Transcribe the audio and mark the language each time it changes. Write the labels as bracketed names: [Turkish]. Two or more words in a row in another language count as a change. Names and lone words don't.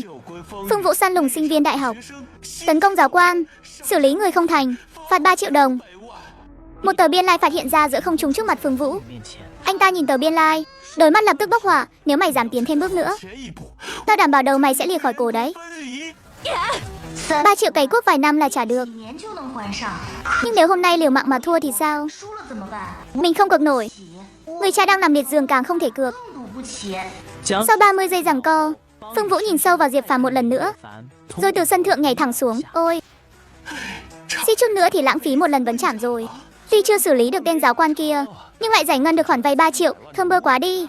[Vietnamese] Phương Vũ săn lùng sinh viên đại học, tấn công giáo quan, xử lý người không thành, phạt 3 triệu đồng. Một tờ biên lai phạt hiện ra giữa không trung trước mặt Phương Vũ. Anh ta nhìn tờ biên lai, đôi mắt lập tức bốc hỏa. Nếu mày dám tiến thêm bước nữa, tao đảm bảo đầu mày sẽ lìa khỏi cổ đấy. 3 triệu cày cuốc vài năm là trả được. [Chinese] 年就能还上， [Vietnamese] Nhưng nếu hôm nay liều mạng mà thua thì sao? [Chinese] 输了怎么办？ [Vietnamese] Mình không cược nổi. Người cha đang nằm liệt giường càng không thể cược. [Chinese] 赌不起。 [Vietnamese] Sau 30 giây giằng co, Phương Vũ nhìn sâu vào Diệp Phàm một lần nữa, rồi từ sân thượng nhảy thẳng xuống. Ôi, suýt chút nữa thì lãng phí một lần vấn chạm rồi. Tuy chưa xử lý được tên giáo quan kia, nhưng lại giải ngân được khoản vay 3 triệu, thơm bơ quá đi.